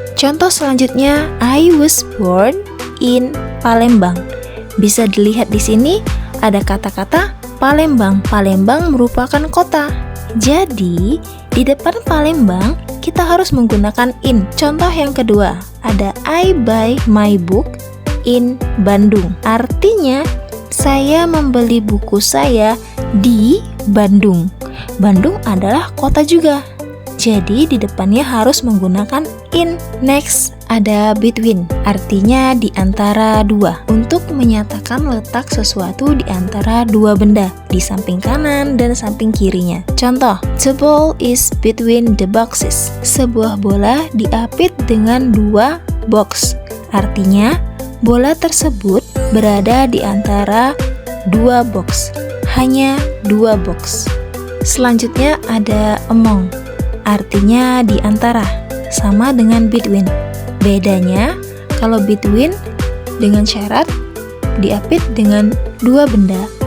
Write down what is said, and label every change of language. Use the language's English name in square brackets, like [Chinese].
[Indonesian] Contoh selanjutnya, [English] I was born in Palembang. [Indonesian] Bisa dilihat di sini ada kata-kata Palembang. Palembang merupakan kota. Jadi, di depan Palembang kita harus menggunakan in. Contoh yang kedua, ada [English] I buy my book in Bandung. Artinya, [Indonesian] Saya membeli buku saya di Bandung. Bandung adalah kota juga. Jadi di depannya harus menggunakan in. Next, ada between, artinya di antara dua. Untuk menyatakan letak sesuatu di antara dua benda, di samping kanan dan samping kirinya. [English] Contoh, the ball is between the boxes. [Indonesian] Sebuah bola diapit dengan dua box. Artinya, bola tersebut berada di antara dua box. Hanya dua box. Selanjutnya ada among. Artinya di antara, sama dengan between. Bedanya, kalau between dengan syarat diapit dengan dua benda.